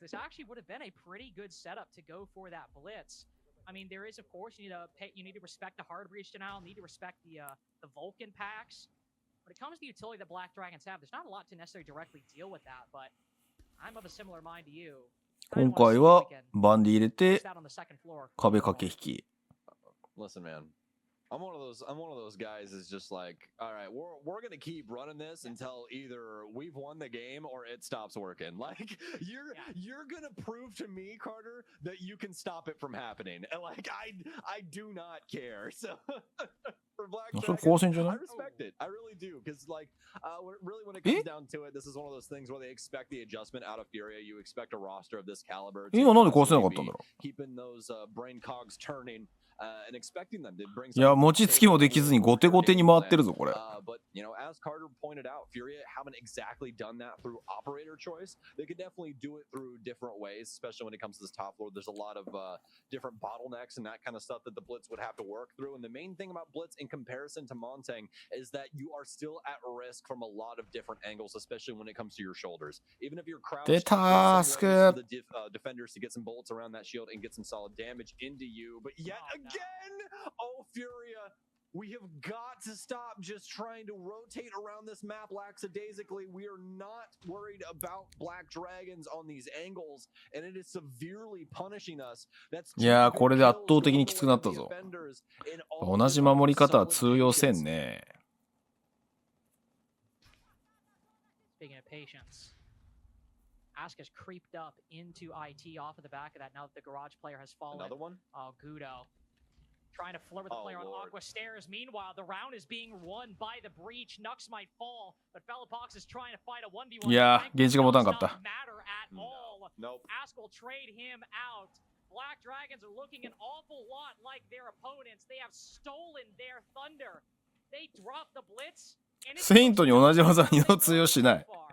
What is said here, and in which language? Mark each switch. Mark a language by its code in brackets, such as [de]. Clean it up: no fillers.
[en] This actually would have been a pretty good setup to go for that blitz. I mean, there is, of course, you need to respect the hard breach denial, need to respect the Vulcan packs. When it comes to utility that BlackDragons have, there's not a lot to necessarily directly deal with that, but I'm of a similar mind to you. [ja] 今回はバンディ入れて壁駆け引き。 [en] Listen, man. I'm one of those guys is just like, all right, we're gonna keep running this until either we've won the game or it stops working. Like you're gonna prove to me, Carter, that you can stop it from happening. And like I do not care. So for BlackDragons, I respect it. I really do, because like really when it comes down to it, this is one of those things where they expect the adjustment out of FURIA. You expect a roster of this caliber. [ja] 今なんで壊せなかったんだろう。 [en] Keeping those brain cogs turning. And expecting them to bring [ja] いや、餅つきもできずに後手後手に回ってるぞ、これ。 [en] But, you know, as Carter pointed out, FURIA haven't exactly done that through operator choice. They could definitely do it through different ways, especially when it comes to this top floor. There's a lot of different bottlenecks and that kind of stuff that the Blitz would have to work through. And the main thing about Blitz in comparison to Montang is that you are still at risk from a lot of different angles, especially when it comes to your shoulders. Even if you're crouched, the defenders to get some bullets around that shield and get some solid damage into you. But yet again, oh, FURIA, we have got to stop just trying to rotate around this map lackadaisically. We are not worried about BlackDragons on these angles, and it is severely punishing us. That's [ja] いやー、これで圧倒的にきつくなったぞ。同じ守り方は通用せんね。 [en] Speaking of patience, Asuka's creeped up into IT off of the back of that now that the garage player has fallen. Another one? Oh, Gudo. Trying to flirt with the player on Aqua Stairs. Meanwhile, the round is being won by the breach. Nux might fall, but Bellapox is trying to fight a 1v1. [ja] いやー、ゲージが持たんかった。 [en] matter at all. Nope. Asuka will trade him out. BlackDragons are looking an awful lot like their opponents. They have stolen their thunder. They drop the blitz. [ja] セイントに同じ技二度通用しない。